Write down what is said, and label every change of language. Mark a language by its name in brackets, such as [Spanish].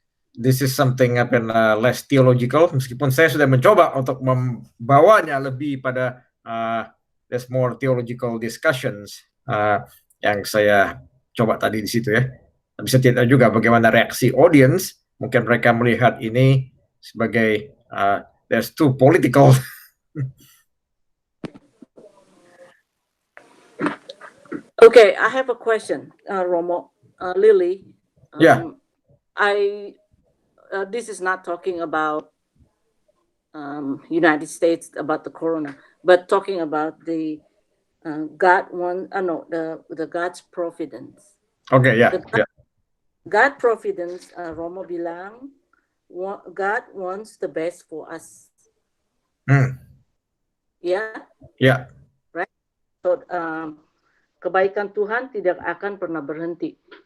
[English] This is something less theological, [Indonesian] meskipun saya sudah mencoba untuk membawanya lebih pada [English] there's more theological discussions [Indonesian] yang saya coba tadi di situ ya. Tapi saya tidak tahu juga bagaimana reaksi audience. Mungkin mereka melihat ini sebagai [English] there's too political. Okay, I have a question, Romo, Lily. Yeah. This is not talking about United States about the corona, but talking about the the God's providence. Okay, yeah. God providence, Romo [Indonesian] bilang, [English] God wants the best for us. Yeah. Yeah. Right. So [Indonesian] kebaikan Tuhan tidak akan pernah berhenti.